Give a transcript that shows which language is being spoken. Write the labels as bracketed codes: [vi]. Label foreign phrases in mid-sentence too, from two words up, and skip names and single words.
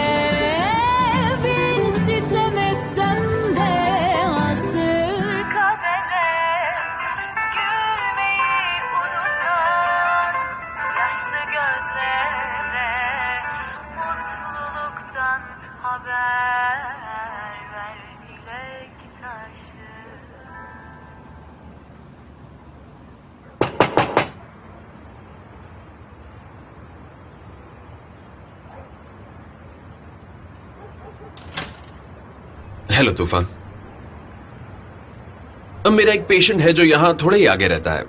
[tr] Bin sitem etsem de hazır kadere. Gülmeyi unutan yaşlı gözlere mutluluktan haber ver dilek taşı. [hi] हेलो तूफान। अब मेरा एक पेशेंट है जो यहाँ थोड़े ही आगे रहता है।